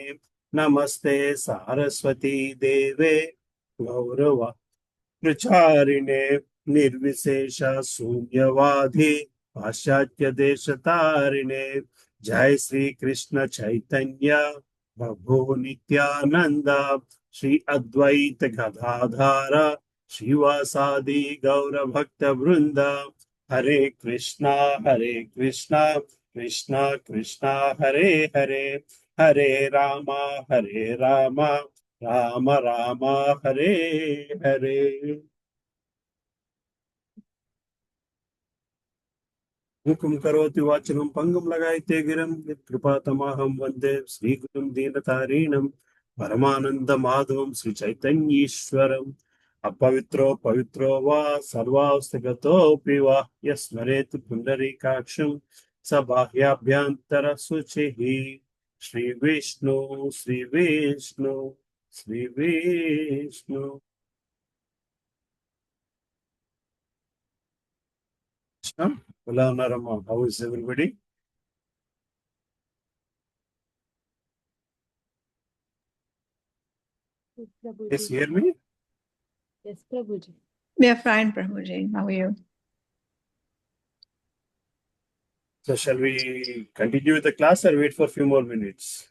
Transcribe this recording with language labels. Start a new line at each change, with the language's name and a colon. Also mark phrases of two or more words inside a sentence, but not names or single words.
Sanskrit: नमस्ते सारस्वती देवे गौरव प्रचारिणे निर्विशेष शून्यवादी पाश्चात्य देश तारिणे। जय श्री कृष्ण चैतन्य प्रभु नित्यानंद श्री अद्वैत गदाधर श्रीवासादि गौर भक्त वृंद। हरे कृष्णा कृष्णा कृष्णा हरे हरे, हरे राम राम राम हरे हरे। मुखं करोति वाचनं पङ्गुं लगायते गिरं यत्कृपातमहं वन्दे श्रीगुरुं दीनतारिणं परमानन्दमाधवं श्रीचैतन्येश्वरम्। अपवित्रो पवित्रो वा सर्वावस्थगतोऽपि वा यस्मरेत् पुण्डरीकाक्षं स बाह्याभ्यन्तर शुचिः श्री विष्णु श्री विष्णु श्री विष्णु.
Telugu: ఎలా ఉన్నారమ్మా?
English: How is everybody? Yes, hear me? Yes, Prabhuji. We are fine, Prabhuji. How are you? So shall we continue with the class or wait for a few more minutes?